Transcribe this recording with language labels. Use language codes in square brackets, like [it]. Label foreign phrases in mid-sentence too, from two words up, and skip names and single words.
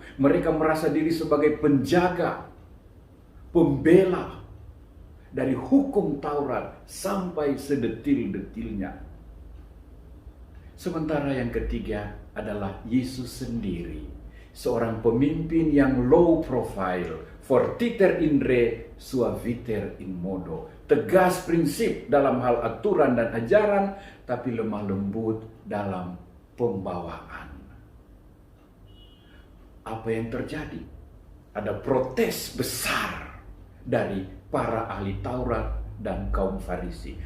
[id] Mereka merasa diri sebagai penjaga, pembela dari hukum Taurat sampai sedetil-detilnya. Sementara yang ketiga adalah Yesus sendiri, seorang pemimpin yang [en] low profile, [la] fortiter in re, suaviter in modo. [id] Tegas prinsip dalam hal aturan dan ajaran, tapi lemah lembut dalam pembawaan. Apa yang terjadi? Ada protes besar dari para ahli Taurat dan kaum Farisi.